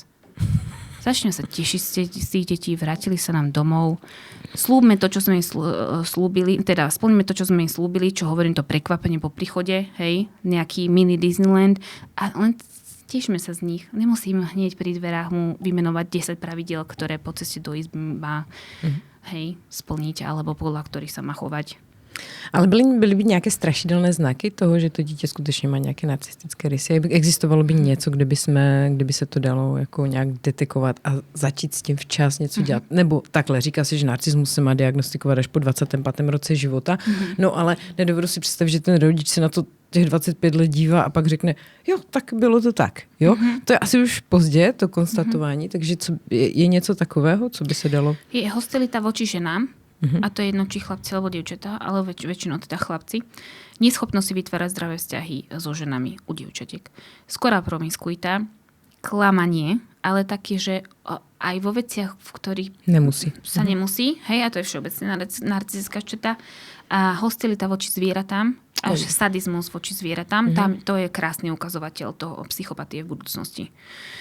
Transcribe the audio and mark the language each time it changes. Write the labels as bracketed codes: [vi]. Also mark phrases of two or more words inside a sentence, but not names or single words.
[sk] Začneme sa tešiť z tých detí, vrátili sa nám domov, slúbme to, čo sme im slúbili, teda splníme to, čo sme im slúbili, čo hovorím, to prekvapenie po príchode, hej, nejaký mini Disneyland a len tešíme sa z nich. Nemusím hneď pri dverách mu vymenovať 10 pravidiel, ktoré po ceste do izby má splniť, alebo podľa ktorých sa má chovať. [cs] Ale byly by nějaké strašidelné znaky toho, že to dítě skutečně má nějaké narcistické rysy? Existovalo by něco, kdyby se to dalo jako nějak detekovat a začít s tím včas něco dělat? Nebo takhle, říká se, že narcismus se má diagnostikovat až po 25. roce života, no ale nedovedu si představit, že ten rodič se na to těch 25 let dívá a pak řekne, jo, tak bylo to tak. Jo? To je asi už pozdě, to konstatování, takže je něco takového, co by se dalo? [sk] Je hostilita voči ženám, a to je jedno, či chlapci alebo dievčatá, ale väčšinou teda chlapci. Neschopnosť si vytvárať zdravé vzťahy so ženami u dievčatiek. Skorá promiskuita, klamanie, ale také, že aj vo veciach, v ktorých sa nemusí, hej, a to je všeobecne narcistická črta, a hostilita voči zvieratám, až sadizmus voči zvieratám, tam to je krásny ukazovateľ toho psychopatie v budúcnosti.